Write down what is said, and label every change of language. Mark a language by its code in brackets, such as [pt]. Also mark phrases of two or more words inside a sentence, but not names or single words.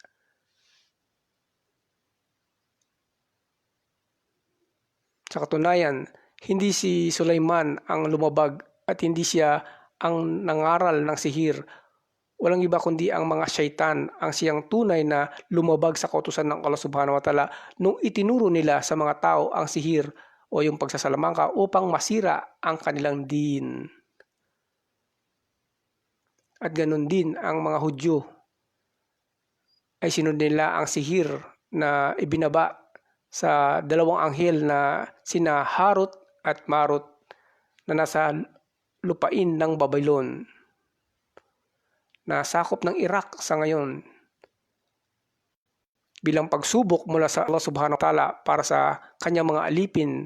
[tl] Sa katunayan, hindi si Sulaiman ang lumabag at hindi siya ang nangaral ng sihir. Walang iba kundi ang mga syaitan ang siyang tunay na lumabag sa kautusan ng Allah [ar] سبحانه وتعالى [tl] nung itinuro nila sa mga tao ang sihir o yung pagsasalamangka upang masira ang kanilang din. At ganun din ang mga Hudyo ay sinunod nila ang sihir na ibinaba sa dalawang anghel na sina Harut at Marut na nasa lupain ng Babylon na sakop ng Iraq sa ngayon bilang pagsubok mula sa Allah [ar] سبحانه وتعالى [tl] para sa kanyang mga alipin.